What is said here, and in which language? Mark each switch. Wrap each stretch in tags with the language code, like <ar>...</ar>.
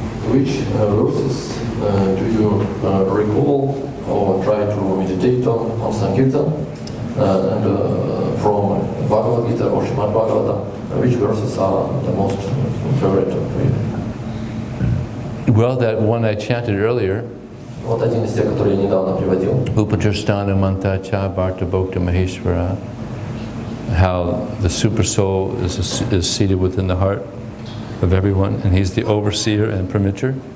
<en>Which verses do you recall or try to meditate on Sankirtan? And from Bhagavad Gita or Srimad Bhagavatam, which verses are the most favorite for you? Well, that one I chanted earlier,</en> <ru>Вот один из тех, которые я недавно приводил.</ru> <sa>Upajastana Manta Cha Bharta Bhokta Maheshwara,</sa> <en>how the super soul is seated within the heart of everyone, and he's the overseer and permitter.</en>